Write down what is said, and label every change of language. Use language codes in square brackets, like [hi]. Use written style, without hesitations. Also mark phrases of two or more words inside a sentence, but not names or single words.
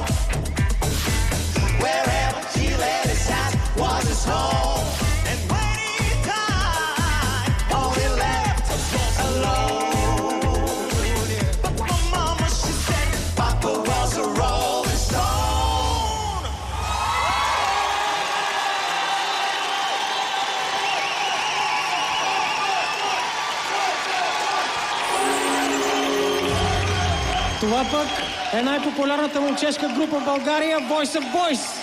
[en] Wherever he laid his hat was his home. And when he died, all he left us was alone. But my mama, she said, Papa was a rolling stone. [bg] Това пък е най-популярната момчешка група в България, Voice of Boys.